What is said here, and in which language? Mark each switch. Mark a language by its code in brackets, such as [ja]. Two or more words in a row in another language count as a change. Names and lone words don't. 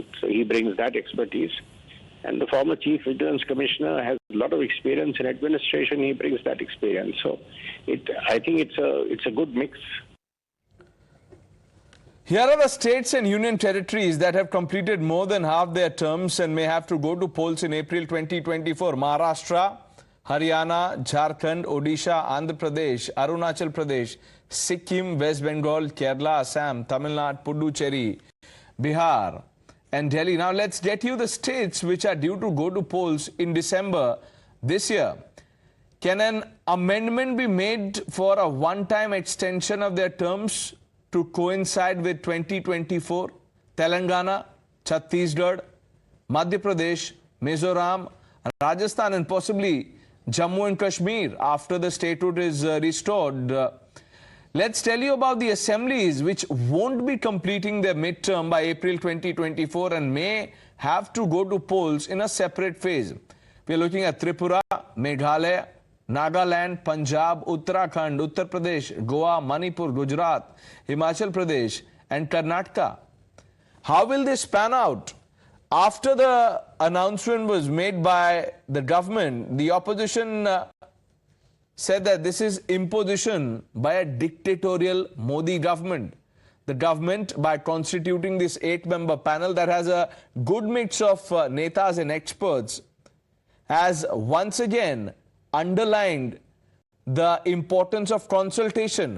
[en] So he brings that expertise. And the former Chief Vigilance Commissioner has a lot of experience in administration. He brings that experience. So I think it's a good mix. Here are the states and union territories that have completed more than half their terms and may have to go to polls in April 2024. Maharashtra, Haryana, Jharkhand, Odisha, Andhra Pradesh, Arunachal Pradesh, Sikkim, West Bengal, Kerala, Assam, Tamil Nadu, Puducherry, Bihar and Delhi. Now let's get you the states which are due to go to polls in December this year. Can an amendment be made for a one-time extension of their terms to coincide with 2024? Telangana, Chhattisgarh, Madhya Pradesh, Mizoram, Rajasthan and possibly Jammu and Kashmir after the statehood is restored. Let's tell you about the assemblies which won't be completing their midterm by April 2024 and may have to go to polls in a separate phase. We are looking at Tripura, Meghalaya, Nagaland, Punjab, Uttarakhand, Uttar Pradesh, Goa, Manipur, Gujarat, Himachal Pradesh and Karnataka. How will this pan out? After the announcement was made by the government, the opposition said that this is imposition by a dictatorial Modi government. The government, by constituting this 8-member panel that has a good mix of netas and experts, has once again underlined the importance of consultation.